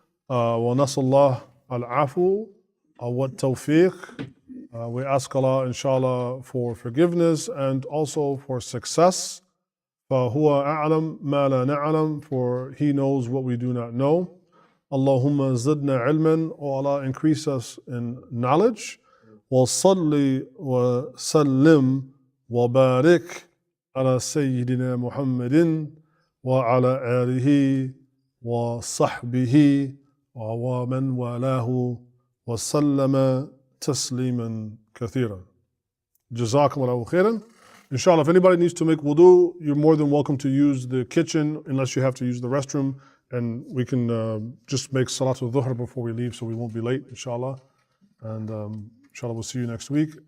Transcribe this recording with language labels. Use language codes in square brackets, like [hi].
[ar] وَنَسَى اللَّهَ الْعَفُوَ وَالتَّوْفِيقِ. [en] We ask Allah inshallah for forgiveness and also for success. [ar] فَهُوَ أَعْلَمْ مَا لَا نَعْلَمْ, [en] for He knows what we do not know. [ar] Allahumma zidna ilman, [en] O Allah, increase us in knowledge. [ar] وَصَلِّ وَسَلِّمْ وَبَارِكْ على سيدنا محمد وعلى آله وصحبه ومن والاه وسلم تسليما كثيرا. جزاكم الله خيرا. [en] Inshallah, if anybody needs to make wudu, you're more than welcome to use the kitchen unless you have to use the restroom, and we can just make Salatul Dhuhr before we leave so we won't be late, inshallah. And inshallah, we'll see you next week.